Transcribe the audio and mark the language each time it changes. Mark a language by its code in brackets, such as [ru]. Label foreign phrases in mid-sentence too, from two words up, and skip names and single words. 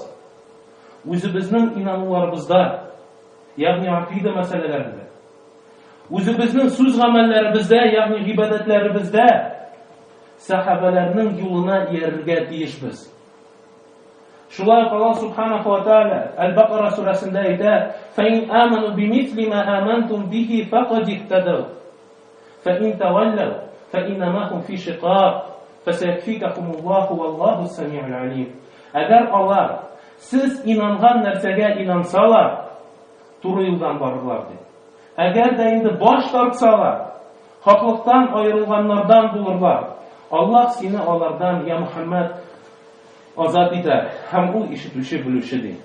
[tt] Үзебезнең инануларыбызда, ягъни акыйда мәсьәләләрендә, үзебезнең сүз-гамәлләребездә, ягъни гыйбадәтләребездә сахабаларның юлына иярергә тиешбез. Шулай ук Аллаһ [ar] سبحانه وتعالى [tt] Аль-Бақара сурасында әйтә: [ar] "فإن آمنوا بمثل ما آمنتم به فقد اهتدوا فإن تولوا فإنما هم في شقاق فسيكفيكهم الله والله السميع العليم." [tt] Әгәр алар сез инанган нәрсәгә инансалар, туры юлдан барырлар ди. Әгәр дә инде баш тартсалар, хаклыктан аерылганнардан булырлар. Аллаһ сине алардан, я Мухаммад, азат итә, һәм ул ишетүче, белүче ди.